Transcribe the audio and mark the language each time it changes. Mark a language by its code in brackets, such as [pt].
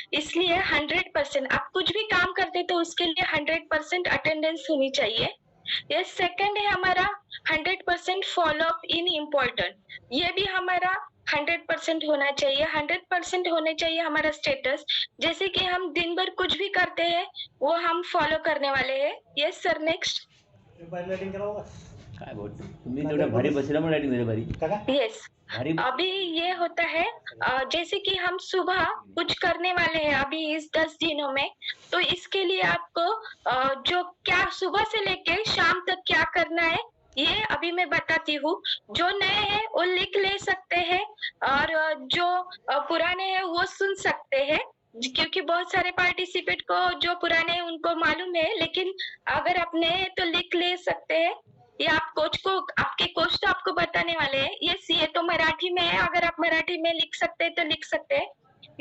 [hi] इसलिए 100% आप कुछ भी काम करते तो उसके लिए 100% अटेंडेंस होनी चाहिए। ये सेकंड है हमारा 100% फॉलो अप इन इम्पोर्टेंट, ये भी हमारा 100% होना चाहिए। 100% होने चाहिए हमारा स्टेटस, जैसे कि हम दिन भर कुछ भी करते हैं वो हम फॉलो करने वाले हैं। [en] Yes sir, next. [mr] काय बोलतो तुम्ही तेवढ्या भारी बसला पण रायटिंग झाली भारी। [hi] यस, अभी ये होता है जैसे कि हम सुबह कुछ करने वाले हैं अभी इस 10 दिनों में, तो इसके लिए आपको जो क्या सुबह से लेके शाम तक क्या करना है ये अभी मैं बताती हूँ। जो नए हैं वो लिख ले सकते हैं, और जो पुराने हैं वो सुन सकते हैं, क्योंकि बहुत सारे पार्टिसिपेट को जो पुराने हैं उनको मालूम है, लेकिन अगर आप नए हैं तो लिख ले सकते हैं, या आप कोच को, आपके कोच तो आपको बताने वाले हैं। यस, ये तो मराठी में है, अगर आप मराठी में लिख सकते हैं तो लिख सकते हैं।